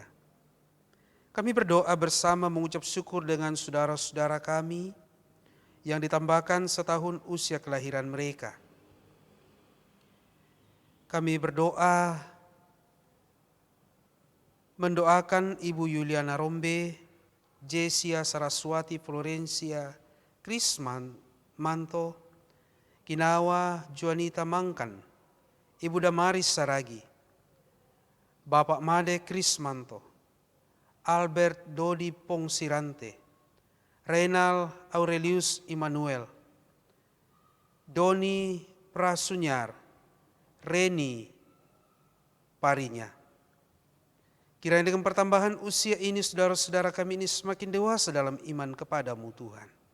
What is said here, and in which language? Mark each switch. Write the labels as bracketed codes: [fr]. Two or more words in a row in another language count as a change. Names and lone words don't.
[id] Kami berdoa bersama mengucap syukur dengan saudara-saudara kami yang ditambahkan setahun usia kelahiran mereka. Kami berdoa mendoakan Ibu Yuliana Rombe, Jesia Saraswati Florencia, Krisman Manto, Kinawa Juanita Mangkan, Ibu Damaris Saragi, Bapak Made Krismanto, Albert Dodi Pongsirante, Renal Aurelius Immanuel, Doni Prasunyar, Reni Parinya. Kiranya dengan pertambahan usia ini saudara-saudara kami ini semakin dewasa dalam iman kepada-Mu Tuhan.